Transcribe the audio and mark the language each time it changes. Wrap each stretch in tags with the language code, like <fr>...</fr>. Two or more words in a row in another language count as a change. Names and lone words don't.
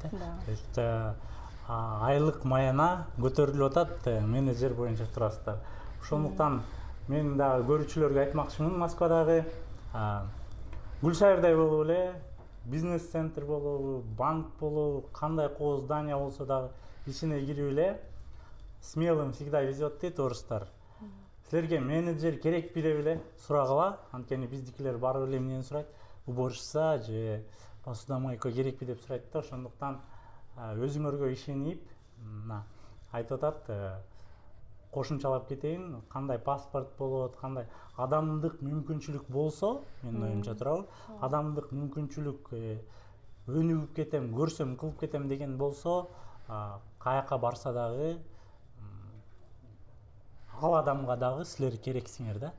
<ru>То есть</ru> <ky>айлык маяна көтөрүлүп атат, менеджер боюнча турасыздар. Ошондуктан мен дагы көрүүчүлөргө айтмакчымын, Москвадагы Гүлшайырдай болуп эле бизнес центр болобу, банк болобу, кандай кооз здание болсо дагы ичине кирип эле</ky> <ru>смелым всегда везет</ru> <ky>дейт орустар. Силерге менеджер керекпи деп эле сурагыла, анткени биздикилер барып эле эмнени сурайт? Уборщица же посудомойка керекпи деп сурайт да, ошондуктан өзүңөргө ишенип мына айтып атат, кошумчалап кетейин, кандай паспорт болот, кандай адамдык мүмкүнчүлүк болсо, менин оюмча туурабы, адамдык мүмкүнчүлүк өнүгүп кетем, көрсөм кылып кетем деген болсо, каяка барса дагы ал адамга дагы силер керексиңер да.</ky>